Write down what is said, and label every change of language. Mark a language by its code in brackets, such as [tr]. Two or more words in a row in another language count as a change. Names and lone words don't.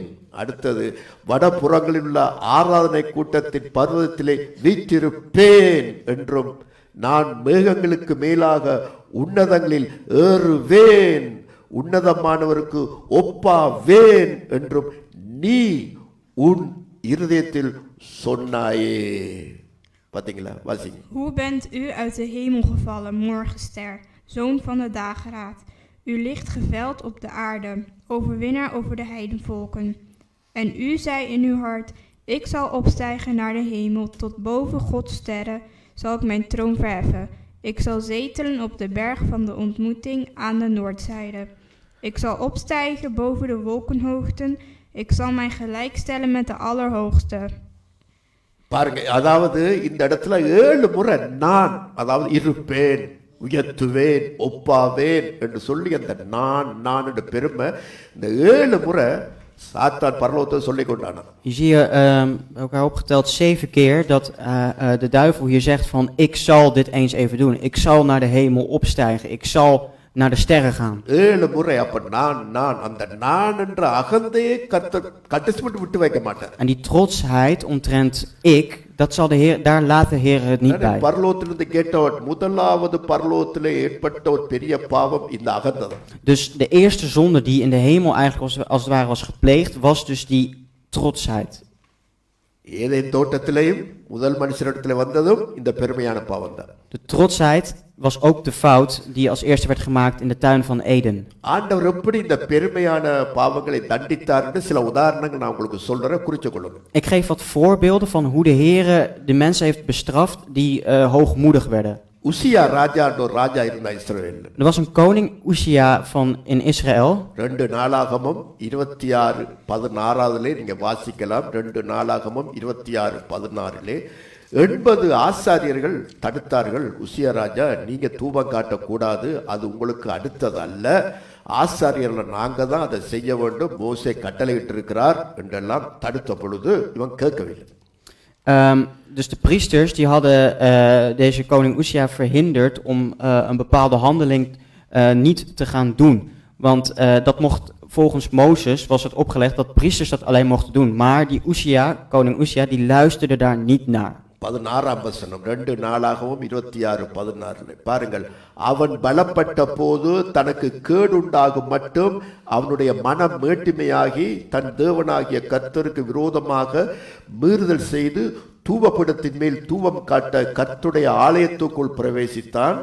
[ta] அடுத்தது, வடபுறங்களில் உள்ள ஆராதனை கூட்டத்தின் பர்வதத்திலே வீற்றிருப்பேன் என்றும், நான் மேகங்களுக்கு மேலாக உன்னதங்களில் ஏறுவேன், உன்னதமானவருக்கு ஒப்பாவேன் என்றும் நீ உன் இருதயத்தில் சொன்னாயே. பாத்தீங்களா? வாசிங்க. [nl] Hoe bent u uit de hemel gevallen, morgenster, zoon van de dageraad? U ligt geveld op de aarde, overwinnaar over de heidenvolken. En u zei in uw hart, ik zal opstijgen naar de hemel, tot boven Gods sterren zal ik mijn troon verheffen. Ik zal zetelen op de berg van de ontmoeting aan de noordzijde. Ik zal opstijgen boven de wolkenhoogten, ik zal mij gelijkstellen met de Allerhoogste. [ta] பாருங்க, அதாவது இந்த இடத்துல 7 முறை நான், அதாவது இருப்பேன், உயர்த்துவேன், ஒப்பாவேன் என்று சொல்லி அந்த நான் என்ற பெருமை இந்த 7 முறை சாத்தான் பரலோகத்தை சொல்லிக் கொண்டான். [nl] Je ziet hier elkaar opgeteld 7 keer dat de duivel hier zegt van ik zal dit eens even doen. Ik zal naar de hemel opstijgen. Ik zal naar de sterren gaan. [ta] 7 முறை. அப்ப நான் அந்த நான் என்ற அகந்தையை கர்த்தர் கடைசி மட்டும் விட்டு வைக்க மாட்டார். [nl] En die trotsheid omtrent ik, dat zal de Heer, daar laat de Heer het niet bij. [ta] பரலோகத்திலிருந்து கேட்டவர் முதலாவது பரலோகத்திலே ஏற்பட்ட ஒரு பெரிய பாவம் இந்த அகந்தை தான். [nl] Dus de eerste zonde die in de hemel eigenlijk als het ware was gepleegd, was dus die trotsheid. [ta] ஏதேன் தோட்டத்திலேயும் முதல் மனுஷரிடத்திலே வந்ததும் இந்த பெருமையான பாவம் தான். [nl] De trotsheid was ook de fout die als eerste werd gemaakt in de tuin van Eden. [ta] ஆண்டவர் எப்படி இந்த பெருமையான பாவங்களை தண்டித்தார்னு சில உதாரணங்கள் நான் உங்களுக்கு சொல்றேன், குறிச்சு கொள்ளுங்க. [nl] Ik geef wat voorbeelden van hoe de Heere de mensen heeft bestraft die hoogmoedig werden. [ta] உசியா ராஜான்ற ஒரு ராஜா இருந்தா இஸ்ரவேல்ல. [nl] Er was een koning Uzia in Israël. [ta] 2 நாளாகமம் 26:16 நீங்க வாசிக்கலாம். 2 நாளாகமம் 26:16 80 ஆசாரியர்கள் தடுத்தார்கள். உசியா ராஜா, நீங்க தூபம் காட்டக்கூடாது, அது உங்களுக்கு அடுத்தது அல்ல, ஆசாரியர்கள் நாங்க தான் அதை செய்ய வேண்டும், மோசே கட்டளையிட்டு இருக்கிறார் என்றெல்லாம் தடுத்த பொழுது இவன் கேட்கவில்லை. [nl] Dus de priesters die hadden deze koning Uzia verhinderd om een bepaalde handeling niet te gaan doen. Want dat mocht volgens Mozes, was het opgelegd dat priesters dat alleen mochten doen. Maar die Uzia, koning Uzia, die luisterde daar niet naar. [ta] 16ஆம் வசனம் 2 நாளாகவும் 26:16 பாருங்கள். அவன் பலப்பட்ட போது தனக்கு கேடுண்டாகும் மட்டும் அவனுடைய மனம் மேட்டிமையாகி தன் தேவனாகிய கர்த்தருக்கு விரோதமாக மீறுதல் செய்து தூபபீடத்தின் மேல் தூபம் காட்ட கர்த்தருடைய ஆலயத்துக்குள் பிரவேசித்தான்.